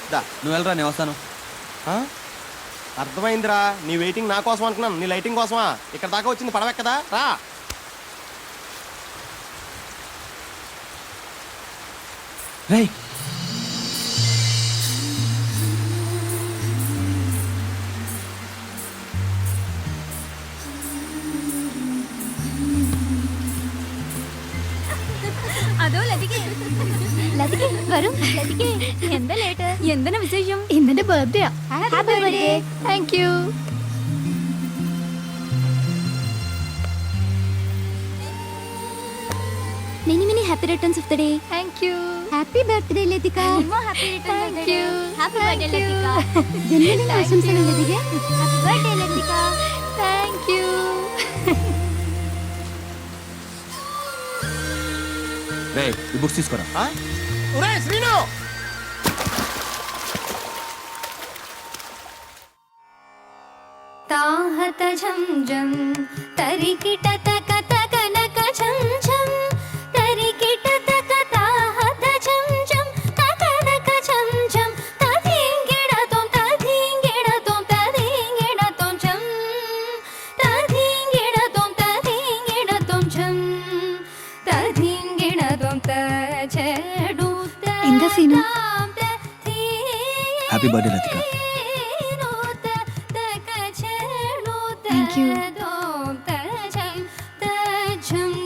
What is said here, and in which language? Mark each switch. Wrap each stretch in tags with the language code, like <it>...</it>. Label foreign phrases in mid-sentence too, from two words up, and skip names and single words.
<te>దా నువ్వు వెళ్ళరా, నేను వస్తాను. అర్థమైందిరా, నీ వెయిటింగ్ నా కోసం అనుకున్నాను, నీ లైటింగ్ కోసమా? ఇక్కడ దాకా వచ్చింది పడవెక్కదా? రా. రేయ్,</te> <ml>അതോ ലതികേ? ലതികേ വരൂ. ലതികേ എന്താ ലേറ്റ്? എന്താണ് വിശേഷം? ഇന്നെന്റെ ബർത്ത്ഡേ.</ml> <en>happy birthday. thank you. Many many happy returns of the day. thank you. Happy birthday ലതിക. Happy returns of the day. Happy birthday ലതിക.</en> <ml>ജന്മദിന ആശംസകൾ ലതിക.</ml> <en>Happy birthday ലതിക. thank you.</en> <te>రేయ్ ఈ బుక్స్ తీసుకోరా. ఒరే శ్రీను, తాహత ఝం ఝం తరికిట తక తక నక ఝం ఝం తరికిట తక తాహత ఝం ఝం తక నక ఝం ఝం తధింగిడ తోం తధింగిడ తోం తధింగిడ తోం ఝం తధింగిడ తోం తధింగిడ తోం ఝం తధింగిడ తోం తచెడు.</te> <ml>എന്താ സീനു?</ml> <en>happy birthday లతిక. Thank you.</en>